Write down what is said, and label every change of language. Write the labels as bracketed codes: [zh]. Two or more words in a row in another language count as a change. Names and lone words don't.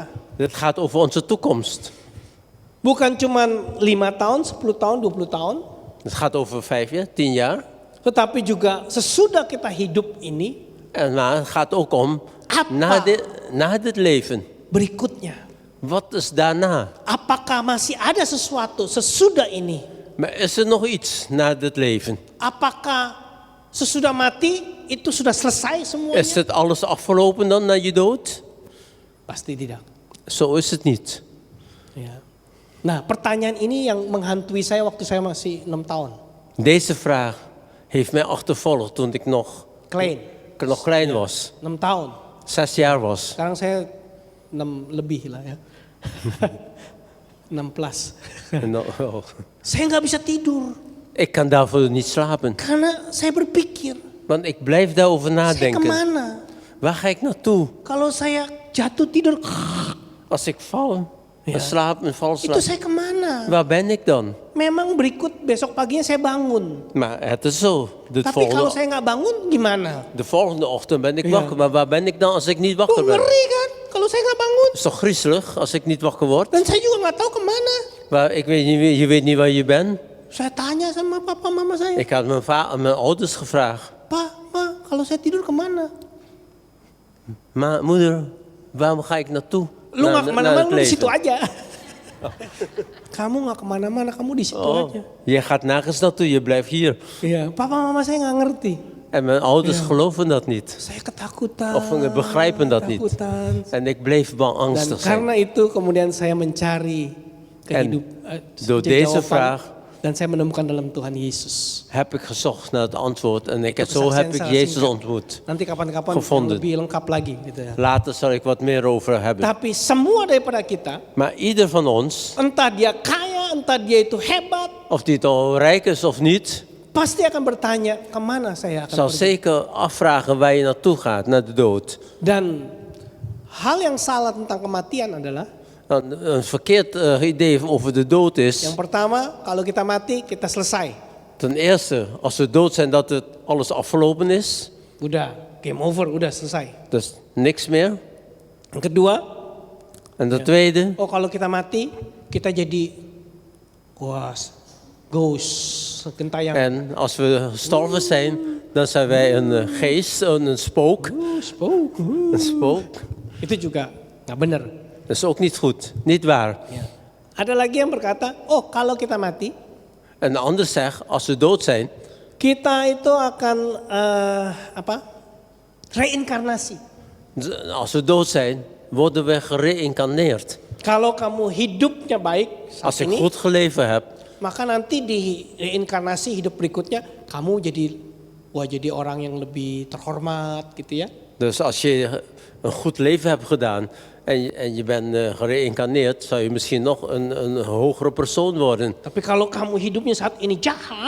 [nl] Het gaat over onze toekomst. [id] Bukan cuma 5 tahun, 10 tahun, 20 tahun. [nl] Het gaat over 5 jaar, 10 jaar. [id] Tetapi juga sesudah kita hidup ini, [nl] Maar het gaat ook om [id] Apa? [nl] na dit leven. [id] berikutnya. [nl] Wat is daarna? [id] Apakah masih ada sesuatu sesudah ini? [nl] Maar is er nog iets na dit leven? [id] Apakah sesudah mati itu sudah selesai [nl] Is [id] semuanya? [nl] het alles afgelopen dan na je dood? [id] Pasti tidak. [nl] Zo is het niet. [id] Ya. Nah, pertanyaan ini yang menghantui saya waktu saya masih 6 tahun. [nl] Deze vraag heeft mij achtervolgd toen ik nog klein was. [id] 6 tahun. [nl] 6 jaar was. [id] Sekarang saya 6 lebih lah ya. [nl] 6 plus. En dan- oh. [id] Saya nggak bisa tidur [nl] Ik kan daarvoor niet slapen. [id] karena saya berpikir, [nl] Want ik blijf daarover [id] saya [nl] nadenken. [id] kemana? [nl] Waar ga ik naartoe? [id] Kalau saya jatuh tidur, [nl] Als ik val, Ja. val [id] itu [nl] slaap. [id] saya kemana? [nl] Waar ben ik dan? [id] Memang berikut besok paginya saya bangun. [nl] Maar het is zo. [id] Tapi kalau saya nggak bangun gimana? [nl] De volgende ochtend ben ik Ja. wakker. Maar waar ben ik dan als ik niet Oh, wakker ben? [id] ngeri kan? Kalau saya nggak bangun. [nl] Het is toch griezelig als ik niet wakker word? [id] Dan saya juga nggak tahu kemana. [nl] Maar ik weet niet, je weet niet waar je bent. [id] Saya tanya sama papa mama saya. [nl] Ik had mijn ouders gevraagd. [id] Pak, ma, kalau saya tidur kemana? [nl] Maar moeder, waarom ga ik naartoe? [id] Lu nggak [nl] Naar [id] kemana-mana, [nl] het [id] lu di [nl] leven. [id] situ aja. Kamu nggak kemana-mana, kamu di situ Oh, aja. [nl] je gaat nergens naartoe, je blijft hier. [id] Iya, papa mama saya nggak ngerti. [nl] En mijn ouders Ja. geloven dat niet. [id] Saya ketakutan. [nl] Of begrijpen dat niet. [id] ketakutan. [nl] En ik bleef bang [id] Dan [nl] angstig zijn. [id] karena itu kemudian saya mencari [nl] door deze vraag [id] dan saya menemukan dalam Tuhan Yesus. [nl] heb ik gezocht naar het antwoord. En [id] Itu [nl] zo heb ik [id] kesaksian [nl] Jezus [id] singkat. [nl] ontmoet. [id] Nanti kapan-kapan [nl] Gevonden. [id] yang lebih lengkap lagi gitu ya. [nl] Later zal ik wat meer over hebben. [id] Tapi semua daripada kita, [nl] Maar ieder van ons, [id] entah dia kaya, entah dia itu hebat, [nl] of die het al rijk is of niet, [id] pasti akan bertanya, kemana saya akan [nl] Zal [id] pergi? [nl] zeker afvragen waar je naartoe gaat, naar de dood. [id] Dan hal yang salah tentang kematian adalah, [nl] Een verkeerd idee over de dood is, [id] yang pertama, kalau kita mati, kita selesai. [nl] ten eerste, als we dood zijn, dat het alles afgelopen is. [id] Udah, [en] game over, [id] udah selesai. [nl] Dus niks meer. [id] Yang kedua, [nl] En ten tweede, [id] oh kalau kita mati, kita jadi ghost, gentayangan. [nl] en als we gestorven zijn, dan zijn wij een geest, een spook. Spook. Een spook. [id] Itu juga nggak benar. [nl] Dat is ook niet goed, niet waar. [id] Ya. Ada lagi yang berkata, oh kalau kita mati, [nl] En de ander zegt, als we dood zijn, [id] kita itu akan reinkarnasi. [nl] als we dood zijn, worden we gereïncarneerd. [id] Kalau kamu hidupnya baik [nl] Als [id] saat [nl] ik [id] ini, [nl] goed geleefd heb, [id] maka nanti di reinkarnasi hidup berikutnya kamu jadi orang yang lebih terhormat gitu ya. [nl] dus als je een goed leven hebt gedaan en je bent gereïncarneerd, zou je misschien nog een hogere persoon worden. [id] Tapi kalau kamu hidupnya saat ini jahat,